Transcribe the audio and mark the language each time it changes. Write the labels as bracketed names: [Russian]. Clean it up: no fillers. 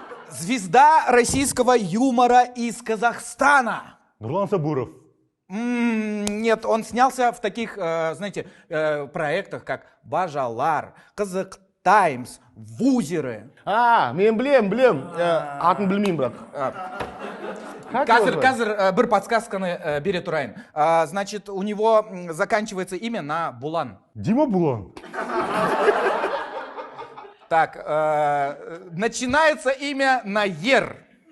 [Russian] Звезда российского юмора из Казахстана. Нурлан Сабуров. Нет, он снялся в таких, знаете, проектах, как «Бажалар», «Казак Таймс», «Вузеры». [Kazakh] А, мен білем. Атын білмеймін бірақ. Казыр бір подсказканы бере тұрайын. [Russian] Значит, у него заканчивается имя на Булан. Дима Булан. Так, начинается имя на Ер.